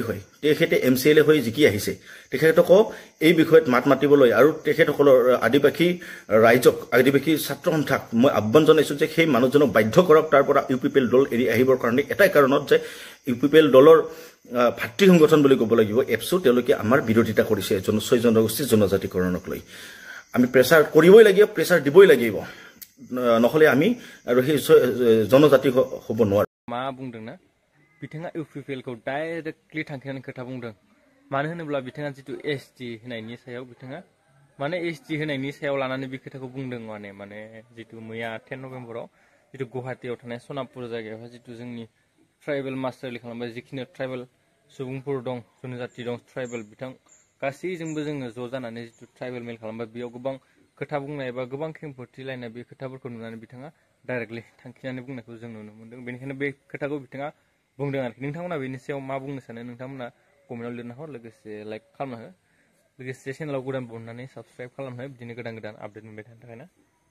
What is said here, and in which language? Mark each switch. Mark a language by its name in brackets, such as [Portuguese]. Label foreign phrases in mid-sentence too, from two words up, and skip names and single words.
[Assamese] হয় তেখেতে MCLA হৈ জিকি আহিছে তেখেতক এই বিষয়ত মাত মাতিবলৈ আৰু তেখেতসকলৰ আদিবাসী ৰাইজক আদিবাসী ছাত্ৰ সন্থাক মই আহ্বান জনাইছো যে সেই মানুহজনক বাধ্য কৰক তাৰ পৰা UPPL দল এৰি আহিবৰ কাৰণে এটাই কাৰণত যে UPPL দলৰ ভাতৃ সংগঠন বুলি ক'ব লাগিব এপছু তেওঁলোকে আমাৰ বিৰোধিতা কৰিছে 6 জনগোষ্ঠীৰ জনজাতিকৰণক লৈ আমি প্ৰেছাৰ কৰিবই লাগিব প্ৰেছাৰ দিবই লাগিব নহলে আমি আৰু সেই জনজাতি হ'ব নোৱাৰো [Bodo] मा बुंदोंना बिथाङा UPPLखौ डाइरेक्टलि थांखिनानै खोथा बुंदों मानो होनोब्ला बिथाङा जितु ST होनायनि सायाव बिथाङा माने ST होनायनि सायाव लानानै बे खोथाखौ बुंदों माने जितु मैया 10 नभेम्बराव जितु गुवाहाटीयाव थानाय सनापुर जायगायावहाय जितु जोंनि [English] tribal master rally [Bodo] खालामबाय जिखिनि ट्राइबेल सुबुंफोर दं जनजाति दं ट्राइबेल बिथां गासैजोंबो जोङो ज' जानानै जितु ट्राइबेल मेल खालामबाय बेयाव गोबां खोथा बुंनाय एबा गोबां खेंफोरथि लायनाय बे खोथाफोरखौ नुनानै बिथाङा डाइरेक्टलि थांखिनानै बुंनायखौ जों नुनो मोन्दों बेनिखायनो बे खोथाखौ बिथाङा बुंदों आरोखि नोंथांमोना बेनि सायाव मा बुंनो सानो नोंथांमोना कमेन्टआव लिरना हर लोगोसे लाइक खालामना हो लोगोसे चेनेलाव गोदान बननानै साबस्क्राइब खालामनो बिदिनो गोदान अपडेट मोनबाय थानो थाखाय ना